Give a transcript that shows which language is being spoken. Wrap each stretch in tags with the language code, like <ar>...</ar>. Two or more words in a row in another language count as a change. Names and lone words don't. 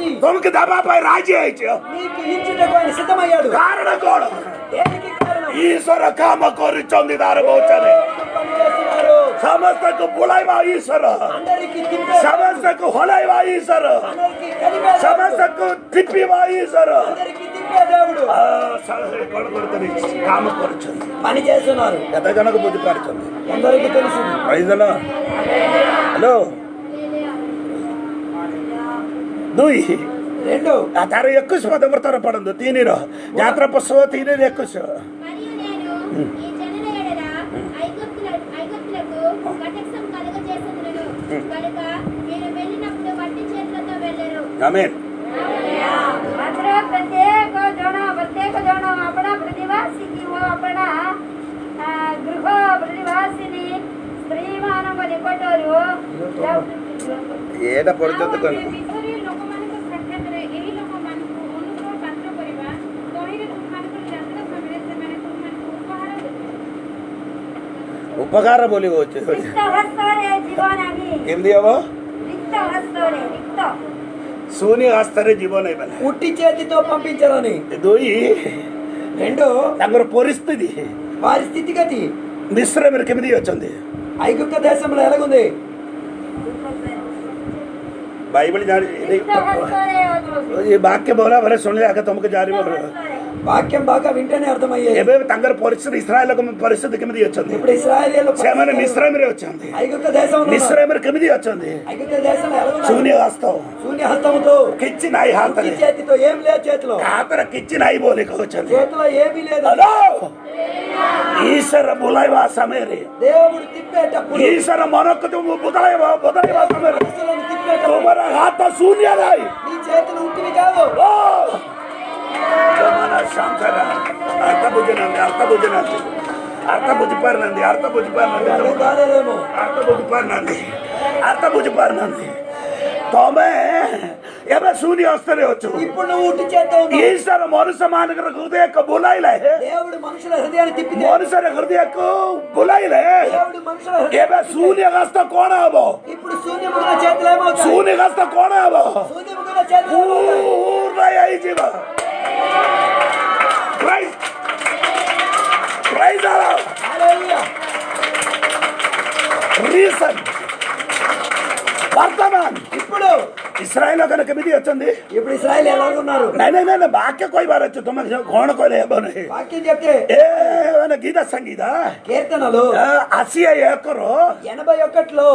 <or>ତମକୁ ଦେବା ପାଇଁ ରାଜି ହେଇଛ.</or> <te>నీకు ఇచ్చుటకు ఆయన సిద్ధమయ్యాడు.</te> <or>କାରଣ କଣ</or> <te>దేనికి కారణం?</te> <or>ଈଶ୍ୱର କାମ କରୁଛନ୍ତି ତାର କହୁଛନ୍ତି.</or> <te>పని చేస్తున్నారు.</te> <or>ସମସ୍ତଙ୍କୁ ବୁଲାଇବା ଈଶ୍ୱର</or> <te>అందరికి తిప్పే,</te> <or>ସମସ୍ତଙ୍କୁ ହଲାଇବା ଈଶ୍ୱର</or> <te>అందరికి కలిపే దేవుడు.</te> <or>ସମସ୍ତଙ୍କୁ ଟିପିବା ଈଶ୍ୱର.</or> <te>అందరికి తిప్పే దేవుడు</te> <or>କଣ କରୁଛନ୍ତି କାମ କରୁଛନ୍ତି.</or> <te>పని చేస్తున్నారు.</te> <or>କେତେ ଜଣକୁ ବୁଝିପାରୁଛନ୍ତି?</or> <te>అందరికి తెలుసు.</te> <or>କହିଦେଲ ହ୍ୟାଲୋ ଦୁଇ</or> <te>రెండు</te> <or>ତାର 21 ପଦ ବର୍ତ୍ତମାନ ପଢନ୍ତୁ 3ର ଯାତ୍ରା ପୁସ୍ତକ 3ର 21.</or> <te>మరియు నేను ఈ జనుల ఎడల ఐగుప్తులకు కటకం కలుగజేసేదను కనుక మీరు వెళ్ళినప్పుడు మట్టి చేతులతో వెళ్ళరు. ఆమేన్.</te> <or>ମାତ୍ର ପ୍ରତ୍ୟେକ ଜଣ ଆପଣା ପ୍ରତିବାସୀ କି ଓ ଆପଣା ଗୃହ ପ୍ରତିବାସିନୀ ସ୍ତ୍ରୀମାନଙ୍କ ନିକଟରୁ ଏଇଟା ପର୍ଯ୍ୟନ୍ତ କଣ ମିଶରୀୟ ଲୋକମାନଙ୍କ ସାକ୍ଷାତରେ ଏହି ଲୋକମାନଙ୍କୁ ଅନୁଗ୍ରହ ପାତ୍ର କରିବା ତହିଁରେ ତୁମମାନଙ୍କର ଯାତ୍ରା ସମୟରେ ସେମାନେ ତୁମମାନଙ୍କୁ ଉପହାର ଦେବେ. ଉପକାର ବୋଲି କହୁଛି. ରିକ୍ତ ହସ୍ତରେ ଯିବ ନାହିଁ. କେମିତି ହବ? ରିକ୍ତ ହସ୍ତରେ ରିକ୍ତ ଶୂନ୍ୟ ହସ୍ତରେ ଯିବ ନାହିଁ ମାନେ</or> <te>ఉట్టి చేతితో పంపించారని.</te> <or>ଦୁଇ</or> <te>రెండు</te> <or>ତାଙ୍କର ପରିସ୍ଥିତି</or> <te>వారి స్థితిగతి</te> <or>ମିଶ୍ରମରେ କେମିତି ଅଛନ୍ତି?</or> <te>ఐగుప్త దేశంలో ఎలాగుంది?</te> <or>ବାଇବଲ ଜାଣି ରିକ୍ତ ହସ୍ତରେ ଅଛି. ଏ ବାକ୍ୟ ଭଲ ଭାବରେ ଶୁଣିଲେ ଆଗ ତମକୁ ଜାଣିବ.</or> <te>వాక్యం బాగా వింటేనే అర్థమయ్యేది.</te> <or>ଏବେ ତାଙ୍କର ପରିସ୍ଥିତି ଇସ୍ରାଏଲ ପରିସ୍ଥିତି କେମିତି ଅଛନ୍ତି?</or> <te>ఇప్పుడు ఇశ్రాయేలీయులు</te> <or>ସେମାନେ ମିଶ୍ରମରେ ଅଛନ୍ତି.</or> <te>ఐగుప్త దేశంలో ఉన్నారు.</te> <or>ମିଶ୍ରମରେ କେମିତି ଅଛନ୍ତି?</or> <te>ఐగుప్త దేశంలో ఎలాగున్నారు?</te> <or>ଶୂନ୍ୟ ହସ୍ତ</or> <te>శూన్య హస్తముతో</te> <or>କିଛି ନାହିଁ</or> <te>ఉట్టి</te> <or>ହାତରେ</or> <te>చేతితో ఏం లేదు చేతిలో.</te> <or>ହାତରେ କିଛି ନାହିଁ ବୋଲି କହୁଛନ୍ତି.</or> <te>చేతిలో ఏమీ లేదు.</te> <or>ହ୍ୟାଲୋ ଈଶ୍ୱର ବୁଲାଇବା ସମୟରେ</or> <te>దేవుడు తిప్పేటప్పుడు</te> <or>ଈଶ୍ୱର ମନକୁ ବଦଳାଇବା ସମୟରେ</or> <te>మనసులను తిప్పేటప్పుడు</te> <or>ତୁମର ହାତ ଶୂନ୍ୟ ନାହିଁ.</or> <te>నీ చేతులు ఉట్టివి కాదు.</te> <or>ଓ ଶାନ୍ତରା అర్థ ବୁଝୁନାହାନ୍ତି ଅର୍ଥ ବୁଝୁନାହାନ୍ତି ଅର୍ଥ ବୁଝିପାରୁନାହାନ୍ତି ଅର୍ଥ ବୁଝିପାରୁନାହାନ୍ତି</or> <te>అర్థం కాలేదేమో.</te> <or>ଅର୍ଥ ବୁଝିପାରୁନାହାନ୍ତି ଅର୍ଥ ବୁଝିପାରୁନାହାନ୍ତି. ତମେ ଏବେ ଶୂନ୍ୟ ହସ୍ତରେ ଅଛ.</or> <te>ఇప్పుడు నువ్వు ఉట్టి చేత్తో ఉన్నావు.</te> <or>ଈଶ୍ୱର ମନୁଷ୍ୟ ମାନଙ୍କର ହୃଦୟକୁ ବୁଲାଇଲେ</or> <te>దేవుడు మనుషుల హృదయాన్ని తిప్పితే</te> <or>ମନୁଷ୍ୟର ହୃଦୟକୁ ବୁଲାଇଲେ</or> <te>దేవుడు మనుషుల</te> <or>ଏବେ ଶୂନ୍ୟ ହସ୍ତ କଣ ହବ?</or> <te>ఇప్పుడు శూన్యముగా చేతులు ఏమవుతాయి?</te> <or>ଶୂନ୍ୟ ହସ୍ତ କଣ ହବ?</or> <te>శూన్యముగా చేతులు ఏమవుతాయి?</te> <or>ପୂର୍ଣ୍ଣ ହେଇଯିବ.</or> <en>Praise the Lord.</en> <te>హల్లెలూయా.</te> <en>Reason.</en> <or>ବର୍ତ୍ତମାନ</or> <te>ఇప్పుడు</te> <or>ଇସ୍ରାଏଲ କେମିତି ଅଛନ୍ତି?</or> <te>ఇప్పుడు ఇశ్రాయేలు ఎలా ఉన్నారు?</te> <or>ନାଇଁ ନାଇଁ ନାଇଁ ବାକ୍ୟ କହିବାର ଅଛି. ତମେ କଣ କହିଲେ ହେବ ନାହିଁ.</or> <te>వాక్యం చెప్తే</te> <or>ଏ ମାନେ ଗୀତ ସଙ୍ଗୀତ</or> <te>కీర్తనలు 81 81లో</te>